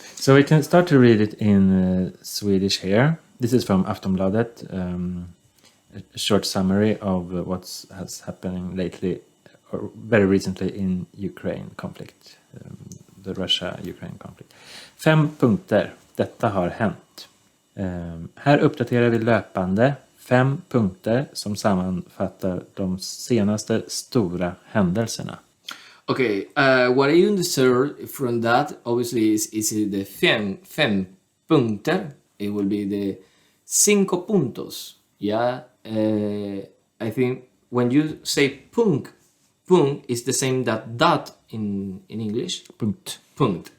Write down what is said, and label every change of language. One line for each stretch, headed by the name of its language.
English: So we can start to read it in Swedish here. This is from Aftonbladet, a short summary of what has happening lately, or very recently in Ukraine conflict, the Russia-Ukraine conflict.
Swedish: 5 punkter. Detta har hänt. Här uppdaterar vi löpande 5 punkter som sammanfattar de senaste stora händelserna.
English: Okay, what I understood from that obviously is the
Swedish: fem punkter.
English: It will be the 5 puntos. Yeah, I think when you say punkt is the same that dot in English. Punkt.